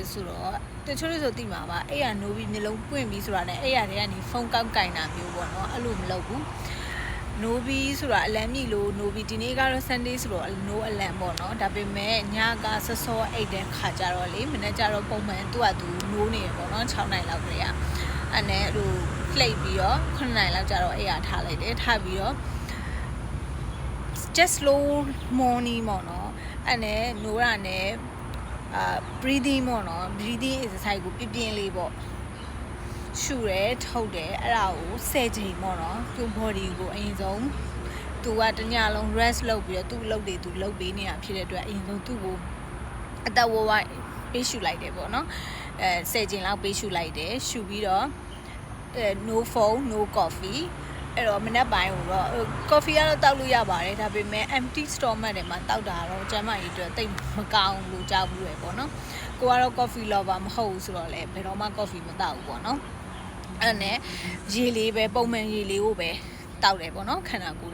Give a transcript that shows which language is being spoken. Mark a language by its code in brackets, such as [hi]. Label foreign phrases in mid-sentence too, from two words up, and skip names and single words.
[my] ဆိုတော့တချို့ဆိုသိမှာပါအဲ့ရနိုးပြီးမျိုးလုံးပွင့်ပြီးဆိုတာနဲ့အဲ့ရတွေကနေဖုန်းကောက်ကင်တာမျိုးပေါ့နော်အဲ့လိုမလုပ်ဘူးနိုးပြီးဆိုတာအလံမြည်လို့နိုးပြီးဒီနေ့ကတော့ Sunday ဆိုတော့နိုးအလံပေါ့နော်ဒါပေမဲ့ညကစောစောအိတ်တဲ့ခါကျတော့လေမနေ့ကျတော့ပုံမှန်သူ့ဟာသူနိုးနေရပေါ့နော်6နိုင်လောက်တည်းကအဲ့နဲ့ဟိုလှိပ်ပြီးတော့9နိုင်လောက်ကျတော့အဲ့ရထားလိုက်တယ်ထားပြီးတော့ [en] just slow morning [my] ပေါ့နော်အဲ့နဲ့နိုးရနဲ့breathing ပေါ့နော် [en] breathing exercise [my] ကိုပြင်းလေးပေါ့ရှူရဲထုတ်တယ်အဲ့ဒါကို10ချိန်ပေါ့နော်သူ body ကိုအရင်ဆုံးသူကတညလုံး rest လုပ်ပြီးတော့သူ့လုပ်တွေသူလုပ်ပေးနေတာဖြစ်တဲ့အတွက်အရင်ဆုံးသူ့ကိုအသက်ဝဝပေးရှူလိုက်တယ်ပေါ့နော်10ချိန်လောက်ပေးရှူလိုက်တယ်ရှူပြီးတော့ [en] no phone no coffee [my] အဲ့တော့မနက်ပိုင်း တော့ coffee ကတော့တောက်လို့ရပါတယ်ဒါပေမဲ့ [en] empty stomach [my] တွေမှာတောက်တာတော့ကျန်းမာရေးအတွက်တိတ်မကောင်းလို့ကြောက်ဘူးပဲပေါ့နော်ကိုကတော့ [en] coffee lover [my] မဟုတ်ဘူးဆိုတော့လည်းဘယ်တော့မှ coffee မတောက်ဘူးပေါ့နော်အဲ့နဲ့ရေလေးပဲပုံမှန်ရေလေးကိုပဲတောက်တယ်ပေါ့နော်ခန္ဓာကိုယ်